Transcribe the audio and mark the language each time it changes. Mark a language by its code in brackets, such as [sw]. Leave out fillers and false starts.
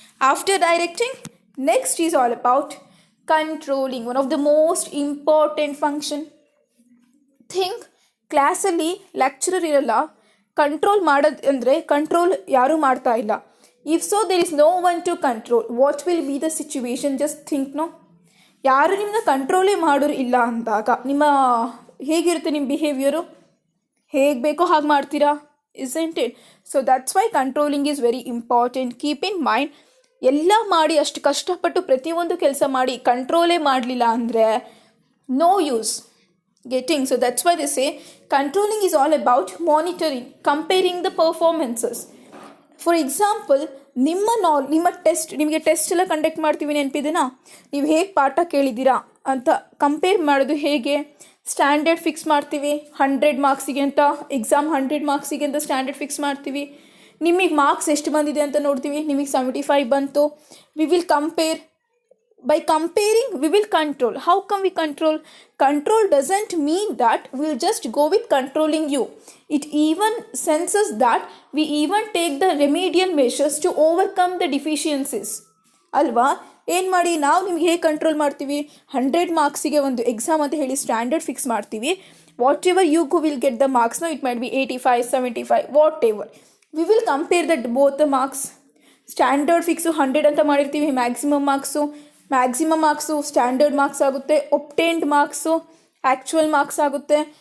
[en] After directing, next is all about controlling, one of the most important function. [kn] Think, ಕ್ಲಾಸಲ್ಲಿ lecturer ಇರಲ್ಲ, control ಮಾಡೋದು ಅಂದರೆ control ಯಾರೂ ಮಾಡ್ತಾ ಇಲ್ಲ. [en] If so there is no one to control, what will be the situation? Just think. [kn] No, ಯಾರು ನಿಮ್ಮನ್ನ ಕಂಟ್ರೋಲೇ ಮಾಡೋರು ಇಲ್ಲ ಅಂದಾಗ ಹೇಗಿರುತ್ತೆ ನಿಮ್ಮ ಬಿಹೇವಿಯರು? ಹೇಗೆ ಬೇಕೋ ಹಾಗೆ ಮಾಡ್ತೀರಾ, [en] Isn't it? So that's why controlling is very important. [kn] Keep in mind, ಎಲ್ಲ ಮಾಡಿ ಅಷ್ಟು ಕಷ್ಟಪಟ್ಟು ಪ್ರತಿಯೊಂದು ಕೆಲಸ ಮಾಡಿ ಕಂಟ್ರೋಲೇ ಮಾಡಲಿಲ್ಲ ಅಂದರೆ [en] No use getting. So that's why they say controlling is all about monitoring, comparing the performances. [kn] For example, ನಿಮ್ಮ ಟೆಸ್ಟ್, ನಿಮಗೆ ಟೆಸ್ಟ್ ಎಲ್ಲ ಕಂಡಕ್ಟ್ ಮಾಡ್ತೀವಿ, ನೆನಪಿದೆನಾ? ನೀವು ಹೇಗೆ ಪಾಠ ಕೇಳಿದ್ದೀರಾ ಅಂತ ಕಂಪೇರ್ ಮಾಡೋದು ಹೇಗೆ? ಸ್ಟ್ಯಾಂಡರ್ಡ್ ಫಿಕ್ಸ್ ಮಾಡ್ತೀವಿ 100 ಮಾರ್ಕ್ಸಿಗೆ ಅಂತ, ಎಕ್ಸಾಮ್ 100 ಮಾರ್ಕ್ಸಿಗೆ ಅಂತ ಸ್ಟ್ಯಾಂಡರ್ಡ್ ಫಿಕ್ಸ್ ಮಾಡ್ತೀವಿ. ನಿಮಗೆ ಮಾರ್ಕ್ಸ್ ಎಷ್ಟು ಬಂದಿದೆ ಅಂತ ನೋಡ್ತೀವಿ, ನಿಮಗೆ 75 ಬಂತು. [en] We will compare. By comparing, we will control. How come we control? Control doesn't mean that we'll just go with controlling you. It even senses that we even take the remedial measures to overcome the deficiencies. [kn] ಅಲ್ವಾ? ಏನು ಮಾಡಿ ನಾವು ನಿಮ್ಗೆ ಹೇಗೆ control ಮಾಡ್ತೀವಿ? 100 ಮಾರ್ಕ್ಸಿಗೆ ಒಂದು exam ಅಂತ ಹೇಳಿ ಸ್ಟ್ಯಾಂಡರ್ಡ್ ಫಿಕ್ಸ್ ಮಾಡ್ತೀವಿ. [en] Whatever you will get the marks, it might be 85, 75, whatever. We will compare that both the marks. [kn] Standard fix 100 ಅಂತ ಮಾಡಿರ್ತೀವಿ, ಮ್ಯಾಕ್ಸಿಮಮ್ ಮಾರ್ಕ್ಸು ಸ್ಟ್ಯಾಂಡರ್ಡ್ ಮಾರ್ಕ್ಸ್ ಆಗುತ್ತೆ, ಒಬ್ಟೇನ್ಡ್ ಮಾರ್ಕ್ಸು ಆ್ಯಕ್ಚುಯಲ್ ಮಾರ್ಕ್ಸ್ ಆಗುತ್ತೆ.